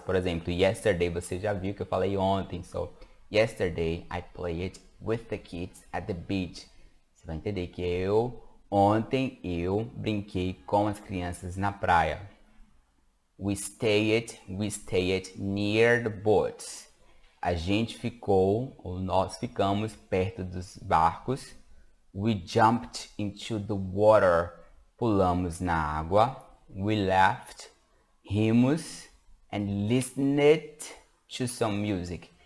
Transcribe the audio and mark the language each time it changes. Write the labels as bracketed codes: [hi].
[pt] Por exemplo, yesterday, você já viu que eu falei ontem. [en] So, yesterday I played with the kids at the beach. [pt] Você vai entender que ontem eu brinquei com as crianças na praia. [en] We stayed near the boats. [pt] A gente ficou, ou nós ficamos perto dos barcos. [en] We jumped into the water. [pt] Pulamos na água. [en] We laughed. [pt] Rimos. [en] And listened to some music.